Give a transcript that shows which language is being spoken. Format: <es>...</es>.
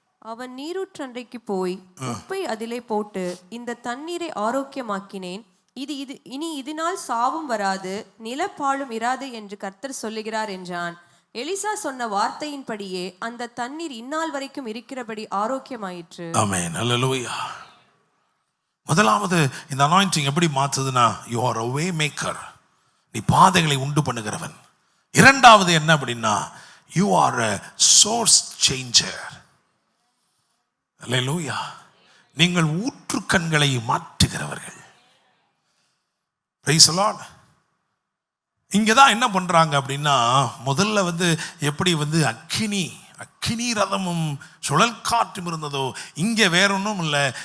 <ta>அவன் நீரூற்றண்டைக்கு போய் உப்பை அதிலே போட்டு, இந்த தண்ணீரை ஆரோக்கியமாக்கினேன், இனி இதனால் சாவும் வராது, நிலப்பாழும் இராது என்று கர்த்தர் சொல்லுகிறார் என்றான். எலிசா சொன்ன வார்த்தையின்படியே அந்த தண்ணீர் இந்நாள் வரைக்கும் இருக்கிறபடி ஆரோக்கியமாயிற்று. ஆமென். அல்லேலூயா. முதலாவது இந்த அனாயிண்டிங் எப்படி மாத்துதுன்னா,</ta> <en>you are a way maker.</en> <ta>நீ பாதைகளை உண்டு பண்ணுகிறவன். இரண்டாவது என்ன அப்படின்னா,</ta> <en>you are a source changer.</en> <ta>அல்லேலூயா. நீங்கள் ஊற்றுக்கண்களை மாற்றுகிறவர்கள். Praise the Lord. இங்க தான் என்ன பண்றாங்க அப்படின்னா, முதல்ல எப்படி அக்கினி ரதமும் சுழல் காற்றும் இருந்ததோ, இங்க வேற ஒன்றும் இல்லை.</ta>